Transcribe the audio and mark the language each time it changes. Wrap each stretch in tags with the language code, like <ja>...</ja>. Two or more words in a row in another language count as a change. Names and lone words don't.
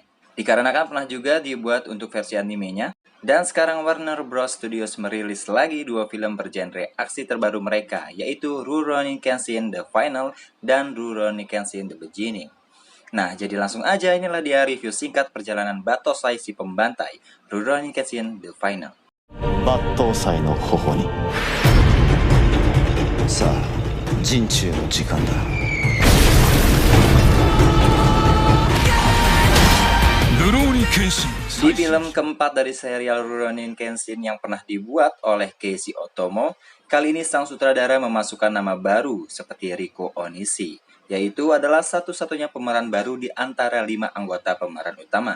<id>Dikarenakan pernah juga dibuat untuk versi animenya, dan sekarang Warner Bros. Studios merilis lagi dua film bergenre aksi terbaru mereka, yaitu Rurouni Kenshin The Final dan Rurouni Kenshin The Beginning. Nah, jadi langsung aja, inilah dia review singkat perjalanan Battosai si pembantai, Rurouni Kenshin The Final.</id> <ja>抜刀斎の頬に。さあ、人誅の時間だ.</ja> <id>Di film keempat dari serial Rurouni Kenshin yang pernah dibuat oleh Keiichi Otomo, kali ini sang sutradara memasukkan nama baru seperti Riko Onishi, yaitu adalah satu-satunya pemeran baru di antara 5 anggota pemeran utama.</id>